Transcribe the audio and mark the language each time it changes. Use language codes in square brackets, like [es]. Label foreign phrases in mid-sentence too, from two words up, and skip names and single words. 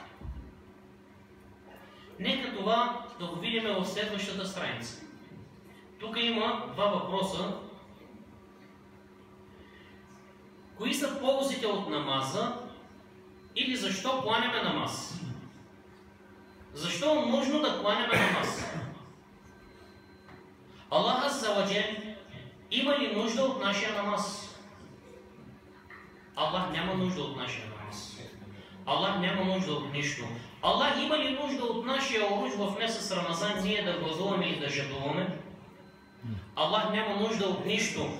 [bg] Нека това да го видим в следващата страница. Тук има два въпроса. Кои са ползите от намаза или защо кланяме намаз? Защо е нужно да кланяме намаз? Аллах [ar] عز وجل [bg] има ли нужда от нашия намаз? Аллах няма нужда от нашия намаз. Аллах няма нужда от нищо. Аллах има ли нужда от нашия оруж в месец Рамазан ние да гласуваме и да жадуваме? Аллах няма нужда от нищо.